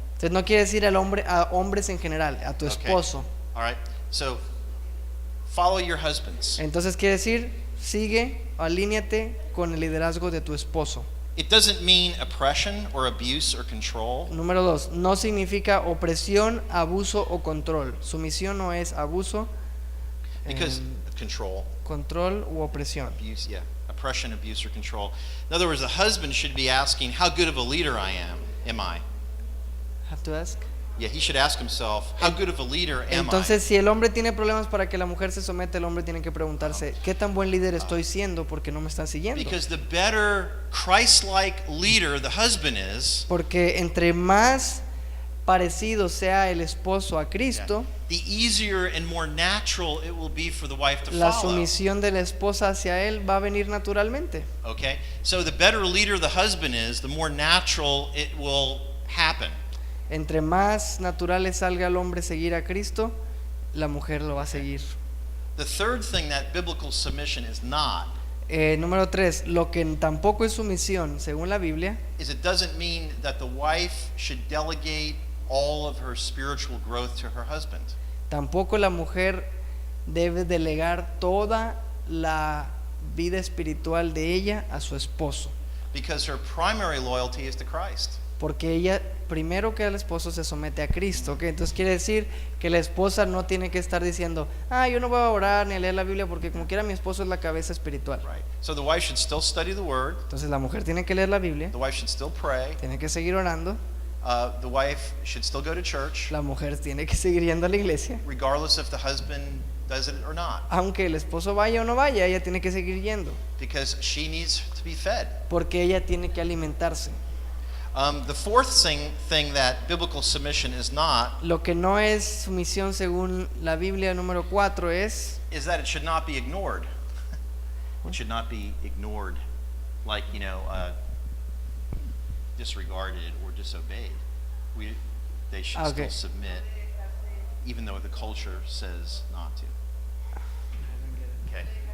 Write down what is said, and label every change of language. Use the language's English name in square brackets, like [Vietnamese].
[Spanish] Entonces no quiere decir a hombres en general, a tu [English] Okay. [Spanish] esposo. [English] All right. So follow your husbands. [Spanish] Entonces quiere decir, sigue, alíñate con el liderazgo de tu esposo. [English] It doesn't mean oppression or abuse or control. [Spanish] Número 2, no significa opresión, abuso o control. Sumisión no es abuso, [English] Because control, [Spanish] control u opresión. [English] abuse, yeah, oppression, abuse, or control. In other words, the husband should be asking, "How good of a leader am I?" Have to ask. Yeah, he should ask himself, "How good of a leader am [Spanish] Entonces, si el hombre tiene problemas para que la mujer se someta, el hombre tiene que preguntarse, ¿qué tan buen líder estoy siendo porque no me están [English] I?" [Spanish] siguiendo? [English] Because the better Christ-like leader the husband is, [Spanish] Porque entre más parecido sea el esposo a Cristo, [English] the easier and more natural it will be for the wife to [Spanish] la [English] follow. [Spanish] sumisión de la esposa hacia él va a venir naturalmente. [English] Okay? So the better leader the husband is, the more natural it will happen. [Spanish] Entre más natural le salga al hombre seguir a Cristo, la mujer lo va a seguir. [English] The third thing that biblical submission is not [Spanish] Número 3, lo que tampoco es sumisión, según la Biblia, [English] is it doesn't mean that the wife should delegate all of her spiritual growth to her husband. [Spanish] tampoco la mujer debe delegar toda la vida espiritual de ella a su esposo, [English] Because her primary loyalty is to Christ. [Spanish] porque ella primero que el esposo se somete a Cristo, ¿ok? Entonces quiere decir que la esposa no tiene que estar diciendo, yo no voy a orar ni a leer la Biblia porque como quiera mi esposo es la cabeza espiritual. [English] Right. So the wife should still study the word. [Spanish] Entonces la mujer tiene que leer la Biblia, [English] The wife should still pray. [Spanish] tiene que seguir orando, [English] The wife should still go to church, [Spanish] la mujer tiene que seguir yendo a la iglesia, [English] regardless if the husband does it or not, [Spanish] aunque el esposo vaya o no vaya, ella tiene que seguir yendo, [English] because she needs to be fed. [Spanish] porque ella tiene que alimentarse. [English] The fourth thing that biblical submission is not [Spanish] Lo que no es sumisión según la Biblia, número 4, es [English] is that it should not be ignored. It should not be ignored, like, disregarded or disobeyed. They should Okay. still submit, even though the culture says not to. Okay.